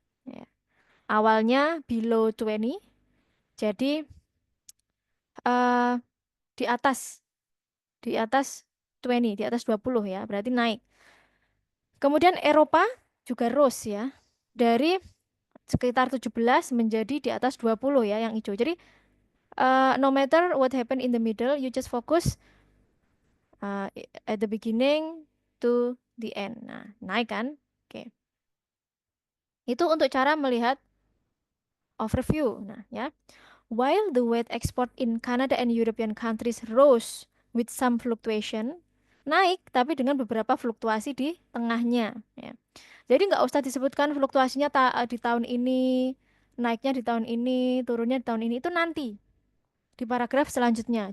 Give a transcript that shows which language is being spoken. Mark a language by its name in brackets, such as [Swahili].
[Indonesian] Ya. Awalnya below 20, jadi eh di atas di atas 20, di atas 20 ya, berarti naik. Kemudian Eropa juga rose ya, dari sekitar 17 menjadi di atas 20 ya yang hijau. [English] Jadi no matter what happen in the middle, you just focus uh, at the beginning to the end. [Indonesian] Nah, naik kan? Oke. Itu untuk cara melihat overview. [English] Nah, ya. While the wheat export in Canada and European countries rose with some fluctuation, [Indonesian] naik tapi dengan beberapa fluktuasi di tengahnya. Ya. Jadi nggak usah disebutkan fluktuasinya di tahun ini, naiknya di tahun ini, turunnya di tahun ini, itu nanti di paragraf selanjutnya.